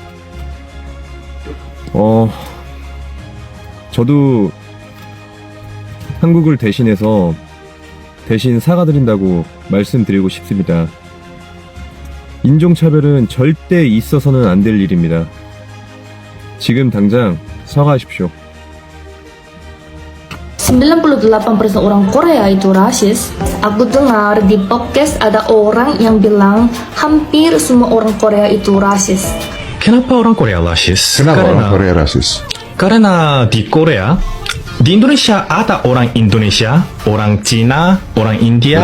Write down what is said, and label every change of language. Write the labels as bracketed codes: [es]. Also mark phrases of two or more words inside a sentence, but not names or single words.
[ko] 저도 한국을 대신해서 대신 사과드린다고 말씀드리고 싶습니다. 인종차별은 절대 있어서는 안 될 일입니다. 지금 당장 사과하십시오. [id] 98% orang Korea itu rasis. Aku dengar di podcast ada orang yang bilang hampir semua orang Korea itu rasis. Kenapa orang Korea rasis? Kenapa orang Korea rasis? Karena di Korea, di Indonesia ada orang Indonesia, orang Cina, orang India,